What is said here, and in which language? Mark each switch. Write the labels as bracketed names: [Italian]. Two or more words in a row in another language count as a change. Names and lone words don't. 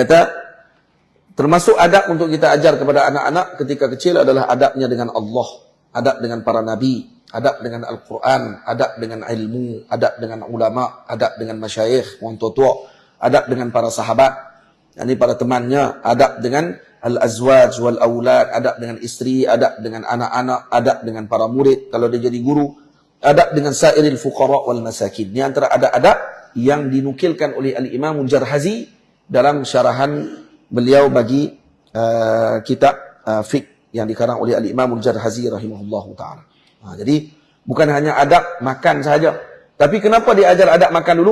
[Malay] kata termasuk adab untuk kita ajar kepada anak-anak ketika kecil adalah adabnya dengan Allah, adab dengan para nabi, adab dengan Al-Quran, adab dengan ilmu, adab dengan ulama, adab dengan masyayikh, orang tua-tua, adab dengan para sahabat, yakni para temannya, adab dengan [Arabic] الأزواج والأولاد, [Malay] adab dengan isteri, adab dengan anak-anak, adab dengan para murid kalau dia jadi guru, adab dengan [Arabic] سائر الفقراء والمساكين. [Malay] Ini antara adab-adab yang dinukilkan oleh Al-Imam Al-Jarhazi dalam syarahan beliau bagi kitab fiqh yang dikarang oleh Al-Imam Al-Jarhazi [Arabic] رحمه الله تعالى. [Malay] Jadi bukan hanya adab makan sahaja. Tapi kenapa diajar adab makan dulu?